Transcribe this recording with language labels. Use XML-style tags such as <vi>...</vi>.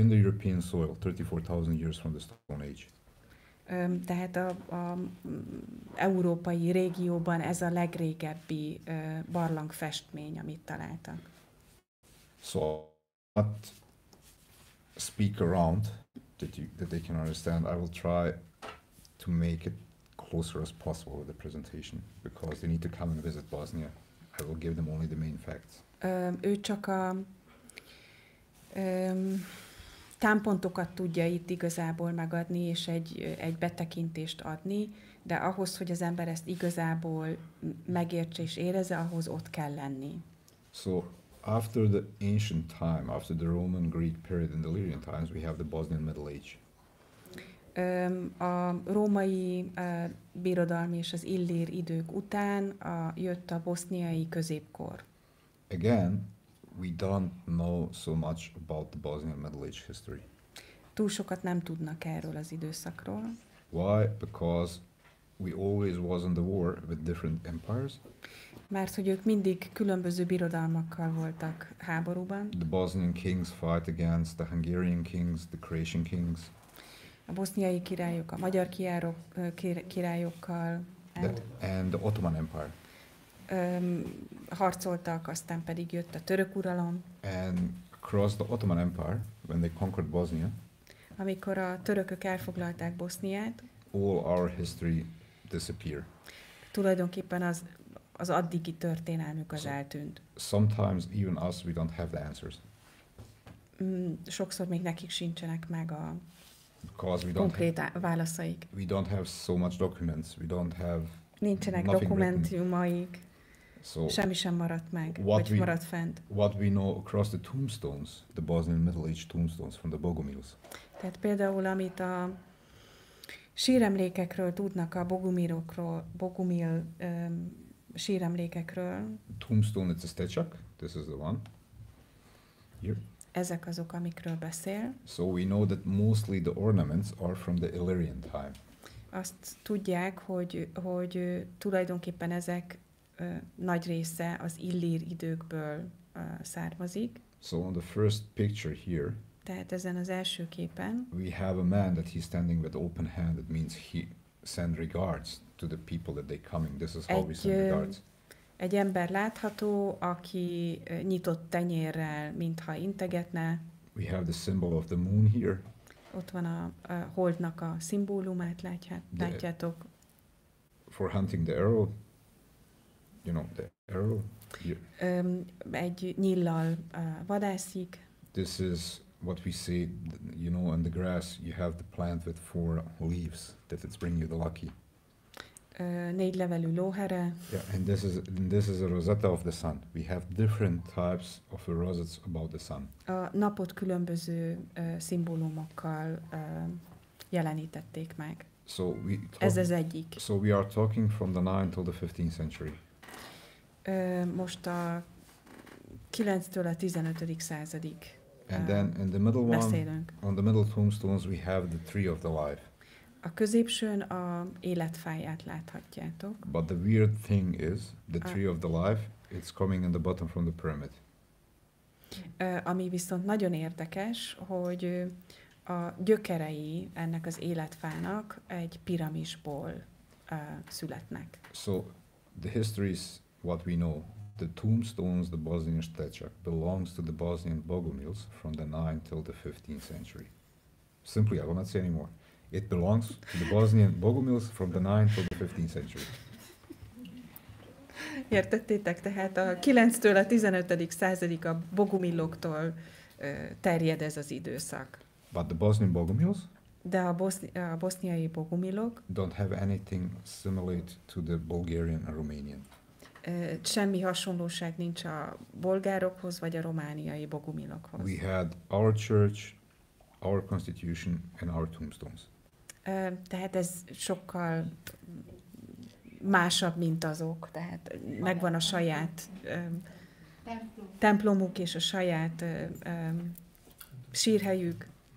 <en>In the European soil, 34,000 years from the Stone Age.</en> <hu>Tehát a európai régióban ez a legrégebbi barlangfestmény, amit találtak.</hu> <en>So, not speak around that they can understand. I will try to make it closer as possible with the presentation because they need to come and visit Bosnia. I will give them only the main facts.</en> <hu>Ő csak a támpontokat tudja itt igazából megadni, és egy betekintést adni, de ahhoz, hogy az ember ezt igazából megértse és érezze, ahhoz ott kell lenni.</hu> <en>So, after the ancient time, after the Roman Greek period and the Illyrian times, we have the Bosnian Middle Age.</en> <hu>A római birodalmi és az illír idők után jött a boszniai középkor.</hu> <en>Again, we don't know so much about the Bosnian Middle Age history.</en> <hu>Túl sokat nem tudnak erről az időszakról.</hu> <en>Why? Because we always was in the war with different empires.</en> <hu>Mert hogy ők mindig különböző birodalmakkal voltak háborúban.</hu> <en>The Bosnian kings fight against the Hungarian kings, the Croatian kings.</en> <hu>A boszniai királyok, a magyar királyokkal.</hu> <en>And the Ottoman Empire.</en> <hu>Harcoltak, aztán pedig jött a török uralom.</hu> <en>And across the Ottoman Empire, when they conquered Bosnia,</en> <hu>amikor a törökök elfoglalták Boszniát,</hu> <en>all our history disappeared.</en> <hu>Tulajdonképpen az addigi történelmük az eltűnt.</hu> <en>Sometimes even us, we don't have the answers.</en> <hu>Sokszor még nekik sincsenek meg a</hu> <en>Because</en> <hu>konkrét válaszaik.</hu> <en>We don't have so much documents. We don't have</en> <hu>nincsenek dokumentumaik. So semmi sem maradt meg, vagy maradt fent.</hu> <en>What we know across the tombstones, the Bosnian Middle Age tombstones from the Bogomils.</en> <hu>Tehát például, amit a síremlékekről tudnak, a Bogomil síremlékekről.</hu> <en>Tombstone, it's a stechak. This is the one. Here.</en> <hu>Ezek azok, amikről beszél.</hu> <en>So we know that mostly the ornaments are from the Illyrian time.</en> <hu>Azt tudják, hogy tulajdonképpen ezek nagy része az illír időkből származik.</hu> <en>So on the first picture here,</en> <hu>tehát ezen az első képen,</hu> <en>we have a man that he's standing with open hand. That means he send regards to the people that they coming. This is how we send regards.</en> <hu>Egy ember látható, aki nyitott tenyérrel, mintha integetne.</hu> <en>We have the symbol of the moon here.</en> <hu>Ott van a holdnak a szimbólumát, látjátok.</hu> <en>For hunting the arrow, you know, the arrow here.</en> <hu>Egy nyíllal vadászik.</hu> <en>This is what we say, you know, on the grass you have the plant with 4 leaves, that it's bringing you the lucky.</en> <hu>4 levelű lóhere.</hu> <en>Yeah, and this is a rosetta of the sun. We have different types of rosettes about the sun.</en> <hu>A napot különböző szimbólumokkal jelenítették meg. Ez az egyik.</hu> <en>So we are talking from the 9th till the 15th century.</en> <hu>Most a 9-től a 15. századig</hu> <en>And then in the middle</en> <hu>beszélünk.</hu> <en>On the middle tombstones we have the tree of the life.</en> <hu>A középsőn a életfáját láthatjátok.</hu> <en>But the weird thing is, the tree of the life, it's coming in the bottom from the pyramid.</en> <hu>Ami viszont nagyon érdekes, hogy a gyökerei ennek az életfának egy piramisból születnek.</hu> <en>So the history is what we know. The tombstones, the Bosnian stechak, belongs to the Bosnian Bogomils from the 9th till the 15th century. Simply, I will not say anymore. It belongs to the Bosnian Bogomils from the 9th till the 15th century.</en> <hu>Értettétek? Tehát a 9-től a 15. századig a bogumiloktól terjed ez az időszak.</hu> <en>But the Bosnian Bogomils?</en> <hu>De a boszniai bogumilok</hu> <en>don't have anything similar to the Bulgarian and Romanian.</en> <hu>Semmi hasonlóság nincs a bolgárokhoz vagy a romániai bogumilokhoz.</hu> <en>We had our church, our constitution and our tombstones.</en> <hu>Tehát ez sokkal másabb, mint azok. Tehát megvan a saját templomuk és a saját sírhelyük.</hu>